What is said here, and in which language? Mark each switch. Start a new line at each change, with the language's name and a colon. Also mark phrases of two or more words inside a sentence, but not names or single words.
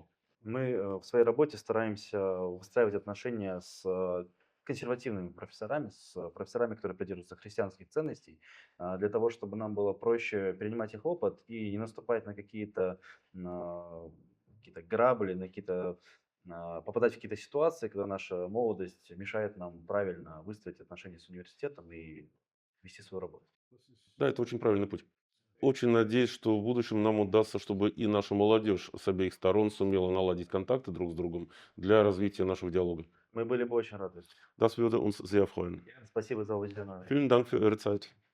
Russian: Мы в своей работе стараемся выстраивать отношения с консервативными профессорами, профессорами, которые придерживаются христианских ценностей, для того, чтобы нам было проще перенимать их опыт и не наступать на на какие-то грабли, попадать в какие-то ситуации, когда наша молодость мешает нам правильно выстроить отношения с университетом и вести свою работу. Да, это очень правильный путь. Очень надеюсь, что в будущем нам удастся, чтобы и наша молодежь с обеих сторон сумела наладить контакты друг с другом для развития нашего диалога. Мы были бы очень рады.
German: Das würde uns sehr freuen.
Russian: Спасибо за уделенное время.
German: Vielen Dank für Ihre Zeit.